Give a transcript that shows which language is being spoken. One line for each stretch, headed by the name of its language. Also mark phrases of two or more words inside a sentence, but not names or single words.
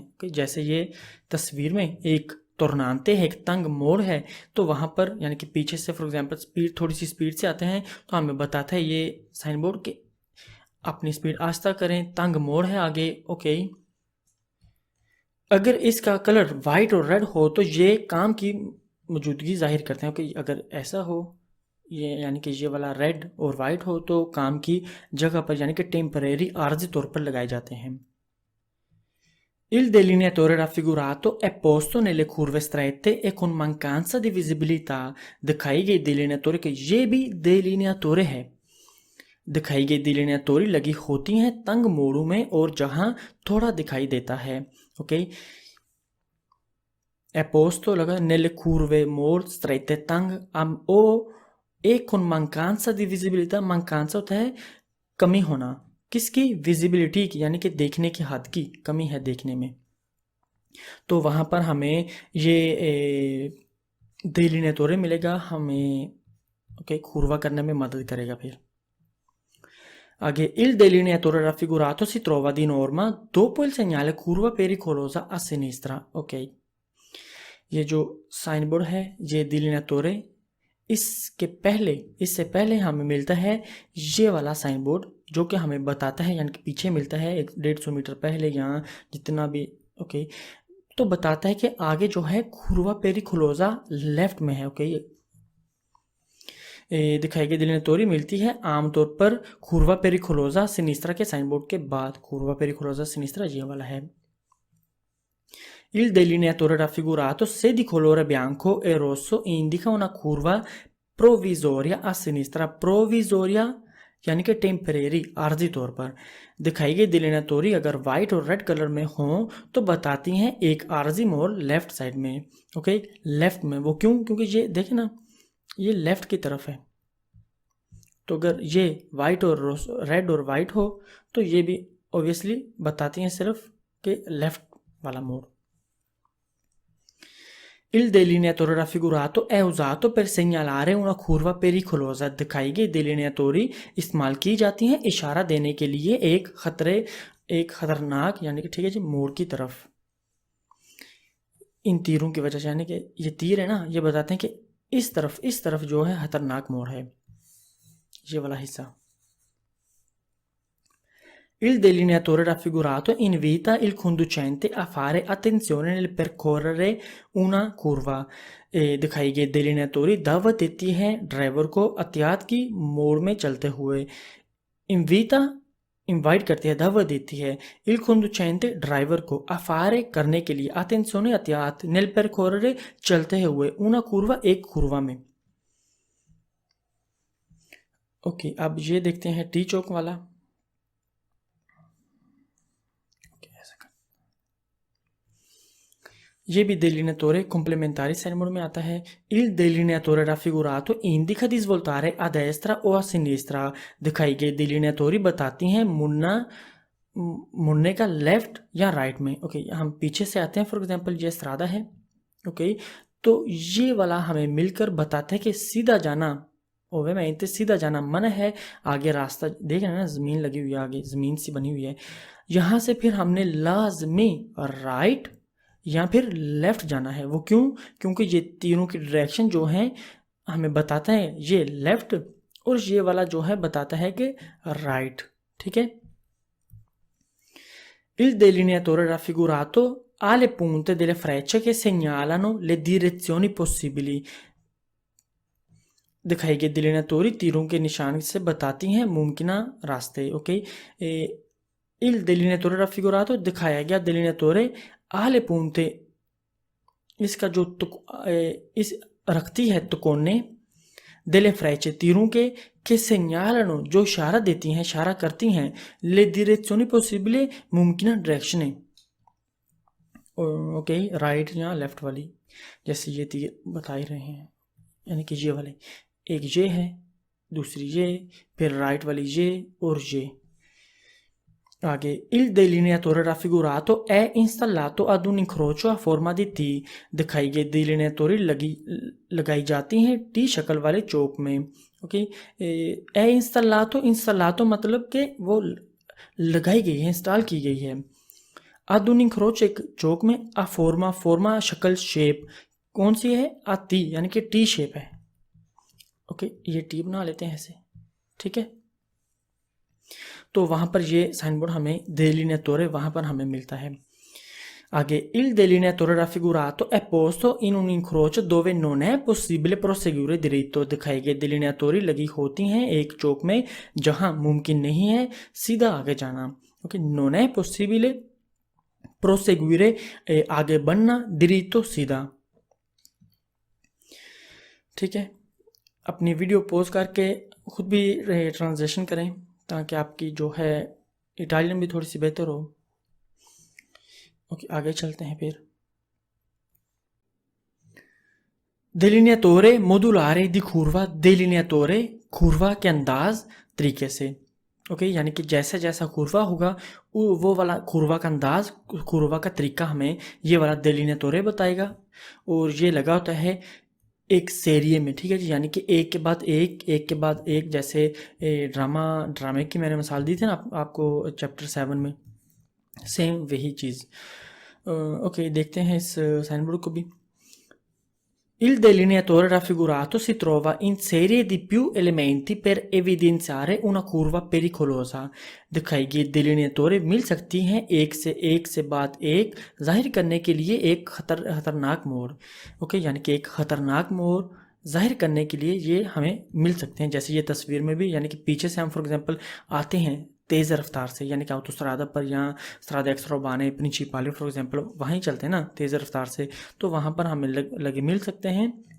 Urdu: کہ جیسے یہ تصویر میں ایک تورنانتے ہے، ایک تنگ موڑ ہے، تو وہاں پر یعنی کہ پیچھے سے
English: for example speed,
Urdu: تھوڑی سی اسپیڈ سے آتے ہیں تو ہمیں بتاتا ہے یہ
English: sign board
Urdu: کہ اپنی اسپیڈ آہستہ کریں، تنگ موڑ ہے آگے. اوکے، اگر اس کا
English: color white
Urdu: اور ریڈ ہو تو یہ کام کی موجودگی ظاہر کرتے ہیں کہ اگر ایسا ہو، یہ یعنی کہ یہ والا ریڈ اور وائٹ ہو تو کام کی جگہ پر یعنی کہ ٹیمپریری عارضی طور پر لگائے جاتے ہیں.
Italian: Il delineatore raffigurato è posto nelle curve strette e con mancanza di visibilità,
Urdu: دکھائی گئی delineatore کے یہ بھی delineatore ہے، دکھائی گئی delineatori لگی ہوتی ہیں تنگ موڑوں میں اور جہاں تھوڑا دکھائی دیتا ہے. اوکے,
Italian: è posto
Urdu: लगा
Italian: nelle curve
Urdu: मोड़ strette तंग
Italian: o e con mancanza di visibilità,
Urdu: mancanza ہوتا ہے کمی ہونا، کس کی، ویزیبلٹی کی، یعنی کہ دیکھنے کی حد کی کمی ہے دیکھنے میں، تو وہاں پر ہمیں یہ delineatore ملے گا، ہمیں اوکے curva کرنے میں مدد کرے گا. پھر آگے,
Italian: il delineatore raffigurato si trova di norma dopo il segnale curva pericolosa a sinistra।
Urdu: اوکے، یہ جو
English: sign board
Urdu: ہے یہ delineatore، اس سے پہلے ہمیں ملتا ہے یہ والا
English: sign board
Urdu: جو کہ ہمیں بتاتا ہے، یعنی کہ پیچھے ملتا ہے 150 میٹر پہلے یہاں جتنا بھی. اوکے، تو بتاتا ہے کہ آگے جو ہے
Italian: curva pericolosa
Urdu: لیفٹ میں ہے. اوکے، دکھائی گئی delineatori ملتی ہے عام طور پر
Italian: curva pericolosa sinistra
Urdu: के
English: sign board
Urdu: کے بعد.
Italian: curva pericolosa sinistra
Urdu: یہ والا ہے.
Italian: Il delineatore raffigurato, se di colore bianco e rosso, indica una curva provvisoria a sinistra, provvisoria
Urdu: یعنی کہ ٹیمپریری، عارضی طور پر. دکھائی گئی delineatori اگر وائٹ اور
English: red color
Urdu: میں ہو تو بتاتی ہیں ایک عارضی موڑ
English: left side
Urdu: में। اوکے، لیفٹ میں، وہ کیوں، کیونکہ یہ دیکھے نا یہ لیفٹ کی طرف ہے، تو اگر یہ وائٹ اور ریڈ اور وائٹ ہو تو یہ بھی اوبویسلی بتاتی ہیں صرف کہ لیفٹ والا موڑ.
Italian: Il delineatore raffigurato è usato per segnalare una curva pericolosa,
Urdu: دکھائی گئی delineatori استعمال کی جاتی ہیں اشارہ دینے کے لیے ایک خطرناک یعنی کہ ٹھیک ہے جی موڑ کی طرف. ان تیروں کی وجہ سے، یعنی کہ یہ تیر ہے نا، یہ بتاتے ہیں کہ اس طرف جو ہے خطرناک موڑ ہے، یہ والا حصہ.
Italian: Il delineatore raffigurato invita il conducente a fare attenzione nel percorrere una curva।
Urdu: دکھائی گئی delineatori دعوت دیتی ہے ڈرائیور کو احتیاط کی موڑ میں چلتے ہوئے. इनवीटा انوائٹ کرتی ہے، دعوت دیتی ہے
Italian: il conducente
Urdu: ڈرائیور کو
Italian: a fare
Urdu: کرنے کے لیے attenzione احتیاط
Italian: nel percorrere
Urdu: چلتے ہوئے
Italian: una curva
Urdu: ایک کُروا میں. اوکے اب یہ دیکھتے ہیں ٹی چوک والا. یہ بھی
Italian: delineatore complementari
English: sign mode
Urdu: میں آتا ہے.
Italian: Il delineatore raffigurato indica di svoltare a destra o a sinistra।
Urdu: دکھائی گئی delineatori بتاتی ہیں مڑنے کا لیفٹ یا رائٹ میں. اوکے ہم پیچھے سے آتے ہیں,
English: for example
Urdu: یہ استرادا ہے۔ اوکے تو یہ والا ہمیں مل کر بتاتا ہے کہ سیدھا جانا، اوومینٹ سیدھا جانا منع ہے. آگے راستہ دیکھ رہے ہیں نا، زمین لگی ہوئی ہے، آگے زمین سی بنی ہوئی ہے. یہاں سے پھر ہم نے لازمی رائٹ یا پھر لیفٹ جانا ہے. وہ کیوں? کیونکہ یہ تینوں کی ڈائریکشن جو ہیں ہمیں بتاتا ہے یہ لیفٹ، اور یہ والا جو ہے بتاتا ہے کہ رائٹ. ٹھیک ہے.
Italian: Il delineatore raffigurato ha le punte delle frecce che segnalano le direzioni possibili।
Urdu: دکھائی گئی delineatori تیروں کے نشان سے بتاتی ہیں ممکن راستے.
Italian: ओके il delineatore raffigurato
Urdu: دکھایا گیا
Italian: delineatore ha le punte,
Urdu: اس کا جو اس رکھتی ہے تکونے
Italian: delle frecce
Urdu: تیروں کے segnalano جو اشارہ دیتی ہیں، اشارہ کرتی ہیں
Italian: le direzioni possibili
Urdu: ممکن ڈائریکشنیں. اوکے رائٹ یا لیفٹ والی، جیسے یہ تیر بتا ہی رہے ہیں، یعنی کہ یہ والے، ایک یہ ہے، دوسری یہ، پھر رائٹ والی یہ اور یہ.
Italian: आगे il delineatore raffigurato è installato ad un incrocio a forma di T।
Urdu: دکھائی گئی delineatori لگائی جاتی ہیں ٹی شکل والے چوک میں. ओके
Italian: è installato
Urdu: مطلب کہ وہ لگائی گئی ہے، انسٹال کی گئی ہے.
Italian: ad un incrocio
Urdu: ایک چوک میں,
Italian: a forma
Urdu: شکل شیپ کون سی ہے? a T یعنی کہ ٹی شیپ ہے. اوکے یہ ٹی بنا لیتے ہیں ایسے. ٹھیک ہے تو وہاں پر یہ
English: sign board
Urdu: ہمیں delineatore وہاں پر ہمیں ملتا ہے.
Italian: आगे il delineatore raffigurato è posto in un incrocio dove non è possibile proseguire diritto।
Urdu: دکھائے گئے delineatori لگی ہوتی ہیں ایک چوک میں جہاں ممکن نہیں ہے سیدھا آگے جانا. ओके
Italian: non è possibile proseguire
Urdu: آگے بڑھنا، diritto سیدھا. ٹھیک ہے اپنی
English: video pause
Urdu: کر کے خود بھی ٹرانسلیشن کریں تاکہ آپ کی جو ہے اٹالین بھی تھوڑی سی بہتر ہو. اوکے آگے چلتے ہیں پھر.
Italian: delineatore modulare di curva, delineatore curva
Urdu: کے انداز طریقے سے. اوکے یعنی کہ جیسا جیسا کُروا ہوگا وہ والا کُروا کا انداز، کُروا کا طریقہ ہمیں یہ والا delineatore بتائے گا. اور یہ لگا ہوتا ہے ایک سیریے میں. ٹھیک ہے جی، یعنی کہ ایک کے بعد ایک کے بعد ایک، جیسے ڈرامے کی میں نے مثال دی تھی نا آپ کو چیپٹر 7 میں، سیم وہی چیز. اوکے دیکھتے ہیں اس
English: sign board
Urdu: کو بھی.
Italian: Il delineatore raffigurato si trova in serie di più elementi per evidenziare una curva pericolosa।
Urdu: دکھائی گئی delineatore مل سکتی ہیں ایک سے بعد ایک ظاہر کرنے کے لیے ایک خطرناک موڑ. اوکے یعنی کہ ایک خطرناک موڑ ظاہر کرنے کے لیے یہ ہمیں مل سکتے ہیں، جیسے یہ تصویر میں بھی، یعنی کہ پیچھے سے ہم
English: for example
Urdu: آتے ہیں تیز رفتار سے، یعنی کہ autostrada پر یا
Italian: strada extraurbane principale
English: for example
Urdu: وہیں چلتے ہیں نا تیز رفتار سے، تو وہاں پر ہمیں لگے مل سکتے ہیں.